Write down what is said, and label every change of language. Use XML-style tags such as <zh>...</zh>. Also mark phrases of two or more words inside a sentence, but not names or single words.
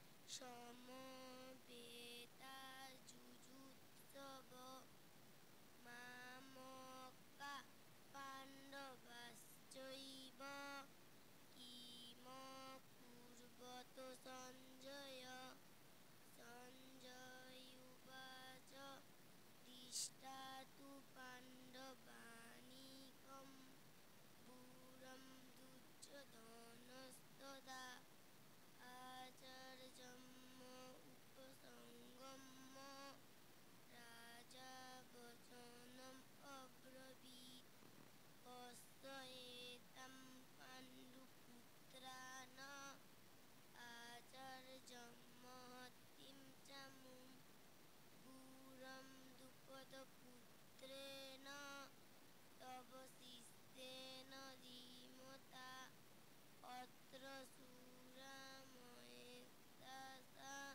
<sa>সমবেতা যুযুৎসব মামকা পাণ্ডবাশ্চৈব কিম কুর্বত সঞ্জয় সঞ্জয়ুবাচ দৃষ্টা তু পাণ্ডবানীকম পুরম দুর্যোধনস্তদা আচার্যম্ম উপসঙ্গম্য রাজা বচনম অব্রবীৎ কস্য এতাম পাণ্ডুপুত্রান আচার্যম মহতীম চ মুম পুরম দ্রুপদপুত্রেণ তব শিষ্যেন ধীমতা অত্র শূরা মহেশাসা</sa>